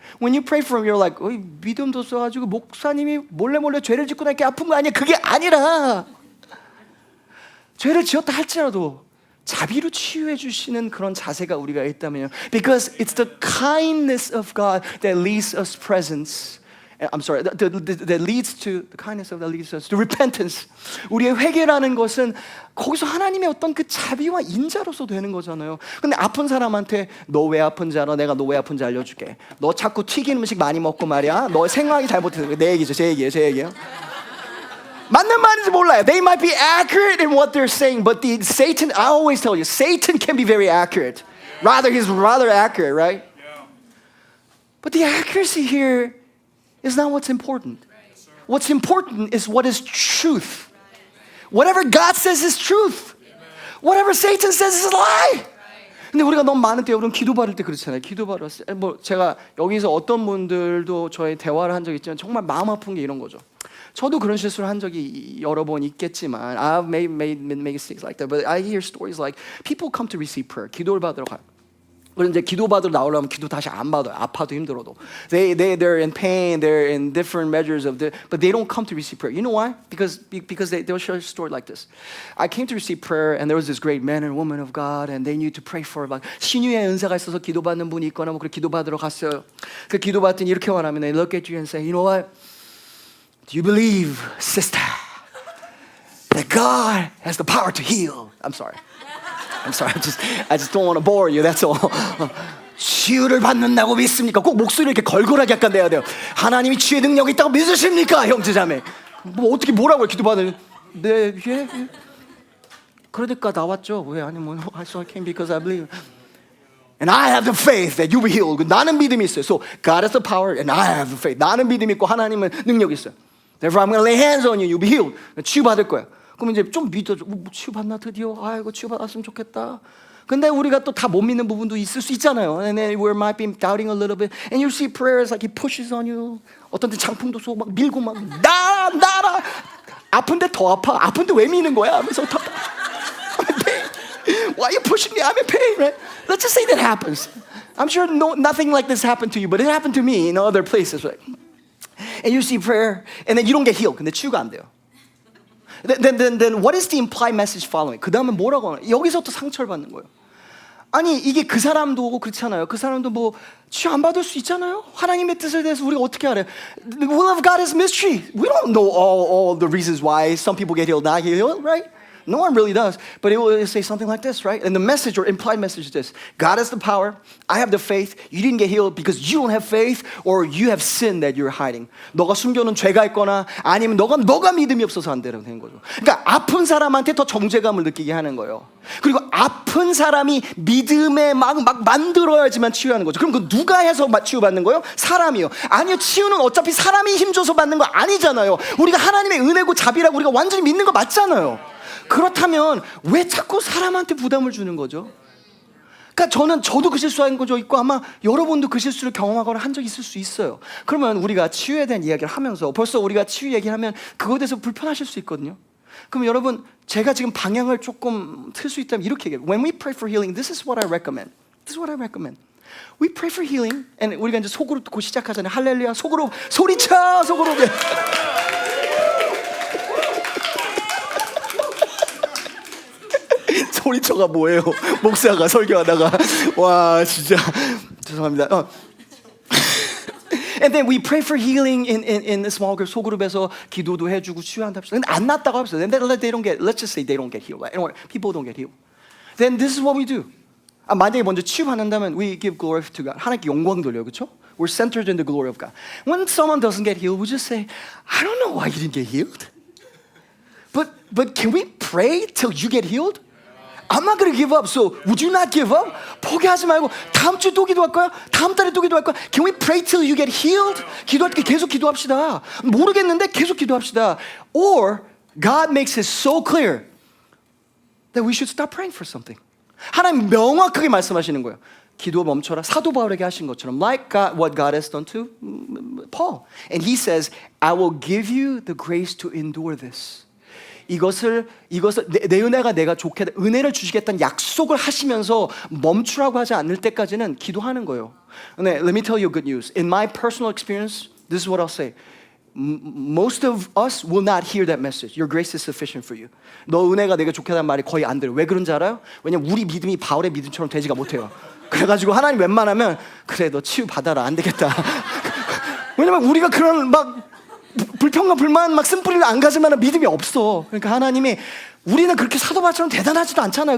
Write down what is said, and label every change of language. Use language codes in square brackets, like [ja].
[en] When you pray for him, you're like, [ko] 믿음도 없어가지고 목사님이 몰래 죄를 짓고 나니까 아픈 거 아니야. 그게 아니라 죄를 지었다 할지라도 자비로 치유해 주시는 그런 자세가 우리가 있다면요. [en] Because it's the kindness of God that leads us presence. I'm sorry, that leads to the kindness of that leads us to repentance. [ko] 우리의 회개라는 것은 거기서 하나님의 어떤 그 자비와 인자로서 되는 거잖아요. 근데 아픈 사람한테 너 왜 아픈지 알아? 내가 너 왜 아픈지 알려줄게. 너 자꾸 튀긴 음식 많이 먹고 말이야. 너 생각이 잘못해서. 내 얘기죠, 제 얘기예요. 맞는 말인지 몰라요. [en] They might be accurate in what they're saying, but Satan, I always tell you, Satan can be very accurate. He's rather accurate, right? But the accuracy here is not what's important. What's important is what is truth. Whatever God says is truth. Whatever Satan says is a lie. [ko] 근데 우리가 너무 많은 때 여러분 기도 받을 때 그렇잖아요. 기도 받을 때 제가 여기서 어떤 분들도 저희 대화를 한 적이 있지만 정말 마음 아픈 게 이런 거죠. 저도 그런 실수를 한 적이 여러 번 있겠지만 [en] I've made mistakes like that. But I hear stories like people come to receive prayer. [ko] 기도를 받으러 가요. 그런데 기도 받으러 나오려면 기도 다시 안 받아요. 아파도 힘들어도. [en] They're in pain. They're in different measures of but they don't come to receive prayer. You know why? Because they'll share a story like this. I came to receive prayer and there was this great man and woman of God and they knew to pray for like [ko] 신유의 은사가 있어서 기도받는 분이 있거나 뭐 그렇게 기도받으러 갔어요. 그 기도받더니 이렇게 말하면 [en] they look at you and say, you know what? Do you believe, sister, that God has the power to heal? I'm sorry. I just don't want to bore you. That's all. [ko] 치유를 받는다고 믿습니까? 꼭 목소리 이렇게 걸걸하게 약간 내야 돼요. 하나님이 치유의 능력이 있다고 믿으십니까, 형제자매? 뭐 어떻게 뭐라고요? 기도받는? 네, 예. 그러니까 나왔죠. 왜 아니 뭐 [en] I came because I believe. And I have the faith that you will be healed. [ko] 나는 믿음이 있어요. [en] So God has the power and I have the faith. [ko] 나는 믿음이 있고 하나님은 능력이 있어요. [en] Therefore I'm going to lay hands on you. You'll be healed. [ko] 치유받을 거야. 그럼 이제 좀 믿어줘. 치유받나 드디어? 아이고 치유받았으면 좋겠다. 근데 우리가 또 다 못 믿는 부분도 있을 수 있잖아요. [en] And then we might be doubting a little bit. And you see prayers like he pushes on you. [ko] 어떤 때 장풍도 쏘고 막 밀고 막 나라. 아픈데 더 아파. 아픈데 왜 미는 거야? [en] 하면서 I'm in pain. Why are you pushing me? I'm in pain, right? Let's just say that happens. I'm sure nothing like this happened to you, but it happened to me in other places, right? And you see prayer, and then you don't get healed. [ko] 근데 치유가 안 돼요. [en] Then what is the implied message following? [ko] 그 다음에 뭐라고 하나? 여기서 또 상처를 받는 거예요. 아니 이게 그 사람도 그렇잖아요. 그 사람도 뭐 치유 안 받을 수 있잖아요. 하나님의 뜻에 대해서 우리가 어떻게 알아요? [en] The will of God is mystery. We don't know all the reasons why some people get healed, not healed, right? No one really does. But it will say something like this, right? And the message or implied message is this. God has the power. I have the faith. You didn't get healed because you don't have faith or you have sin that you're hiding. [ko] 너가 숨겨놓은 죄가 있거나 아니면 너가 믿음이 없어서 안 되는 거죠. 그러니까 아픈 사람한테 더 정죄감을 느끼게 하는 거예요. 그리고 아픈 사람이 믿음에 막 만들어야지만 치유하는 거죠. 그럼 그 누가 해서 치유받는 거예요? 사람이요. 아니요. 치유는 어차피 사람이 힘줘서 받는 거 아니잖아요. 우리가 하나님의 은혜고 자비라고 우리가 완전히 믿는 거 맞잖아요. 그렇다면 왜 자꾸 사람한테 부담을 주는 거죠? 그러니까 저도 그 실수한 거죠 있고 아마 여러분도 그 실수를 경험하거나 한 적이 있을 수 있어요. 그러면 우리가 치유에 대한 이야기를 하면서 벌써 우리가 치유 얘기하면 그거에 대해서 불편하실 수 있거든요. 그럼 여러분 제가 지금 방향을 조금 틀 수 있다면 이렇게 얘기해요. [en] When we pray for healing, this is what I recommend. This is what I recommend. We pray for healing, and [ko] 우리가 이제 속으로 듣고 시작하잖아요. 할렐루야, 속으로 소리쳐, 속으로. 소리쳐가 뭐예요? 목사가 설교하다가 와 진짜 죄송합니다. [en] And then we pray for healing in the small group [ko] 소그룹에서 기도도 해주고 치유한답시다. 근데 안 낫다고 합시다. [en] Then they don't get. Let's just say they don't get healed. Right? People don't get healed. Then this is what we do. [ko] 만약에 먼저 치유받는다면 [en] we give glory to God. [ko] 하나님께 영광 돌려요, 그렇죠? [en] We're centered in the glory of God. When someone doesn't get healed, we just say, I don't know why you didn't get healed. But can we pray till you get healed? I'm not going to give up. So would you not give up? [ko] 포기하지 말고 다음 주에 또 기도할 거야? 다음 달에 또 기도할 거야? [en] Can we pray till you get healed? [ko] 기도할 때 계속 기도합시다. 모르겠는데 계속 기도합시다. [en] Or God makes it so clear that we should stop praying for something. [ko] 하나님 명확하게 말씀하시는 거예요. 기도 멈춰라. 사도 바울에게 하신 것처럼 [en] like God, what God has done to Paul. And he says, I will give you the grace to endure this. [ko] 이것을 내 은혜가 내가 좋게 은혜를 주시겠다는 약속을 하시면서 멈추라고 하지 않을 때까지는 기도하는 거예요. [en] 네, let me tell you good news. In my personal experience, this is what I'll say. Most of us will not hear that message. Your grace is sufficient for you. [ko] 너 은혜가 내가 좋게라는 말이 거의 안 들어요. 왜 그런지 알아요? 왜냐면 우리 믿음이 바울의 믿음처럼 되지가 못해요. 그래가지고 하나님 웬만하면 그래 너 치유 받아라 안 되겠다. 왜냐면 우리가 그런 막 불평과 불만 막 쓴뿌리를 안 가질 만한 믿음이 없어. 그러니까 하나님이 우리는 그렇게 사도바처럼 대단하지도 않잖아요.